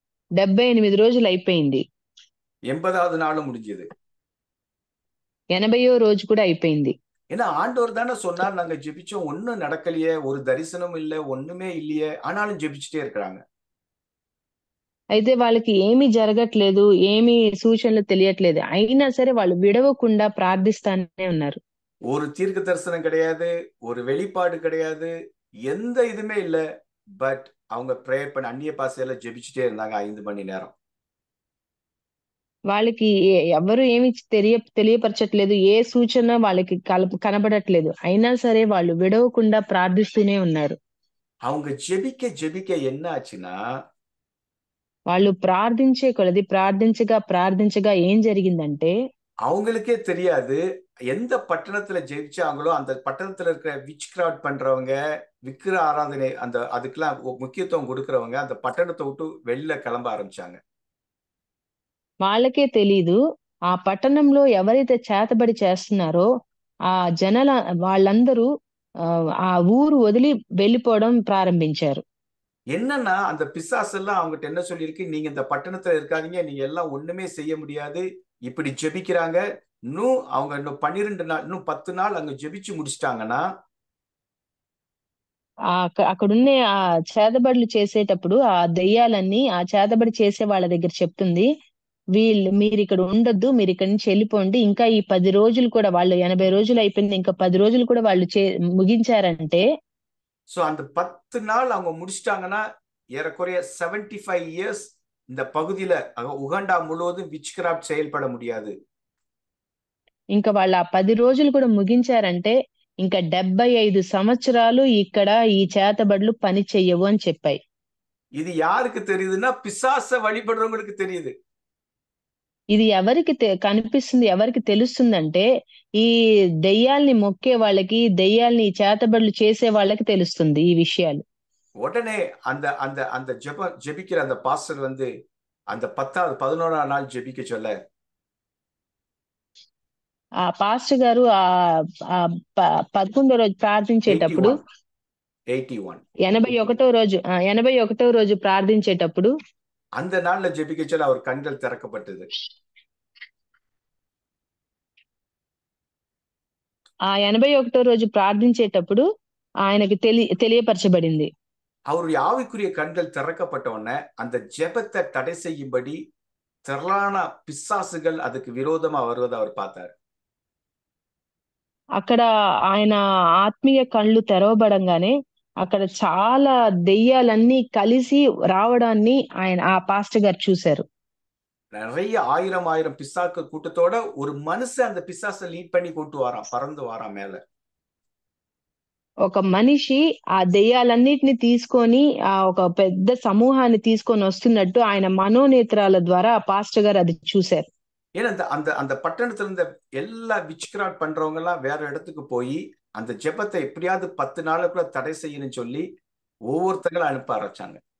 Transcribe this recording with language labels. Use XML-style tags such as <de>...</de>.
<te>78 రోజులు అయిపోయింది,</te> <ta>80வது நாளும் முடிஞ்சது,</ta> <te>80వ రోజు కూడా అయిపోయింది.</te> <ta>ஏன்னா ஆண்டவர் தானே சொன்னார், நாங்க ஜெபிச்சோம், ஒன்னும் நடக்கலையே, ஒரு தரிசனம் இல்ல, ஒண்ணுமே இல்லையே, ஆனாலும் ஜெபிச்சுட்டே இருக்கிறாங்க.</ta> <te>అయితే వాళ్ళకి ఏమీ జరగట్లేదు, ఏమీ సూచనలు తెలియట్లేదు, అయినా సరే వాళ్ళు విడవకుండా ప్రార్థిస్తానే ఉన్నారు.</te> <ta>ஒரு தீர்க்க தரிசனம் கிடையாது, ஒரு வெளிப்பாடு கிடையாது, எந்த இதுமே இல்ல. பட் அவங்க ப்ரேயர் பண்ண அந்நிய பாஷையில ஜெபிச்சுட்டே இருந்தாங்க 5 மணி நேரம்.</ta> <te>వాళ్ళకి ఎవరు ఏమి తెలియపరచట్లేదు, ఏ సూచన వాళ్ళకి కనబడట్లేదు, అయినా సరే వాళ్ళు విడవకుండా ప్రార్థిస్తూనే ఉన్నారు.</te> <ta>அவங்க ஜெபிக்க ஜெபிக்க என்ன ஆச்சுன்னா,</ta> <te>వాళ్ళు ప్రార్థించే కొలది ప్రార్థించగా ఏం జరిగిందంటే,</te> <ta>அவங்களுக்கே தெரியாது எந்த பட்டணத்துல ஜெயிச்சாங்களோ அந்த பட்டணத்துல இருக்கிற விச் கிராஃப்ட் பண்றவங்க, விக்கிர ஆராதனை அதுக்கெல்லாம் முக்கியத்துவம் கொடுக்கறவங்க அந்த பட்டணத்தை விட்டு வெளியில கிளம்ப ஆரம்பிச்சாங்க.</ta> <te>వాళ్ళకే తెలీదు ఆ పట్టణంలో ఎవరైతే చేతబడి చేస్తున్నారో ఆ వాళ్ళందరూ ఆ ఊరు వదిలి వెళ్ళిపోవడం ప్రారంభించారు.</te> <ta>என்னன்னா அந்த பிசாசு எல்லாம் அவங்ககிட்ட என்ன சொல்லியிருக்கு, நீங்க இந்த பட்டணத்துல இருக்காதீங்க, நீங்க எல்லாம் ஒண்ணுமே செய்ய முடியாது, இப்படி ஜெபிக்கிறாங்க. அவங்க இன்னும் 12 நாள், இன்னும் 10 நாள் அங்க ஜெபிச்சு முடிச்சிட்டாங்கன்னா</ta> <te>అక్కడున్నే ఆ చేతబడులు చేసేటప్పుడు ఆ దెయ్యాలన్నీ ఆ చేతబడి చేసే వాళ్ళ దగ్గర చెప్తుంది, మీరు ఇక్కడ ఉండొద్దు, మీరు ఇక్కడి నుంచి వెళ్ళిపోండి. ఇంకా ఈ 10 రోజులు కూడా, వాళ్ళు 80 రోజులు అయిపోయింది, ఇంకా 10 రోజులు కూడా వాళ్ళు ముగించారంటే.</te> <ta>சோ அந்த 10 நாள் அவங்க முடிச்சிட்டாங்கன்னா ஏறக்குறைய 75 இயர்ஸ் இந்த பகுதியில உகாண்டா முழுவதும் விச் கிராஃப்ட் செயல்பட முடியாது.</ta> <te>ఇంకా వాళ్ళు ఆ 10 రోజులు కూడా ముగించారంటే ఇంకా 75 సంవత్సరాలు ఇక్కడ ఈ చేతబడులు పని చెయ్యవు అని చెప్పాయి. ఇది</te> <ta>யாருக்கு தெரியுதுன்னா பிசாச வழிபடுறவங்களுக்கு தெரியுது.</ta> <te>ఇది ఎవరికి కనిపిస్తుంది, ఎవరికి తెలుస్తుందంటే ఈ దెయ్యాల్ని మొక్కే వాళ్ళకి, దెయ్యాల్ని చేతబడులు చేసే వాళ్ళకి తెలుస్తుంది ఈ విషయాలు.</te> <ta>உடனே அந்த அந்த அந்த ஜெபிக்கிற அந்த பாஸ்டர் வந்து அந்த 10வது 11ஆம் நாள் ஜெபிக்க சொல்ல,</ta> <te>ఆ పాస్టర్ గారు ఆ 11వ రోజు ప్రార్థించేటప్పుడు 81వ రోజు 81వ రోజు ప్రార్థించేటప్పుడు</te> <ta>அந்த நாள்ல ஜெபிக்க சொல்ல அவர் கண்கள் திறக்கப்பட்டது.</ta> <te>ఆ 81వ రోజు ప్రార్థించేటప్పుడు ఆయనకి తెలియపరచబడింది.</te> <ta>அவருடைய ஆவிக்குரிய கண்கள் திறக்கப்பட்ட உடனே அந்த ஜெபத்தை தடை செய்யும்படி திரளான பிசாசுகள் அதுக்கு விரோதமா வருவதை அவர் பார்த்தார்.</ta> <te>అక్కడ ఆయన ఆత్మీయ కళ్ళు తెరవబడంగానే అక్కడ చాలా దెయ్యాలన్నీ కలిసి రావడాన్ని ఆ పాస్టర్ గారు చూశారు.</te> <ta>நிறைய ஆயிரம் பிசாக்கு கூட்டத்தோட ஒரு மனுஷன் அந்த பிசாசை லீட் பண்ணி கொண்டு வரான், பறந்து வரான் மேல.</ta> <te>ఒక మనిషి ఆ దెయ్యాలన్నిటిని తీసుకొని ఒక పెద్ద సమూహాన్ని తీసుకొని వస్తున్నట్టు ఆయన మనోనేత్రాల ద్వారా ఆ పాస్టర్ గారు అది చూశారు.</te> <ta>ஏன்னா அந்த அந்த பட்டணத்துல இருந்த எல்லா விச் கிராஃப்ட் பண்றவங்க எல்லாம் வேற இடத்துக்கு போய் அந்த ஜெபத்தை எப்படியாவது 10 நாளுக்குள்ள தடை செய்யணும்னு சொல்லி ஒவ்வொருத்தங்களும் அனுப்ப ஆரம்பிச்சாங்க.</ta>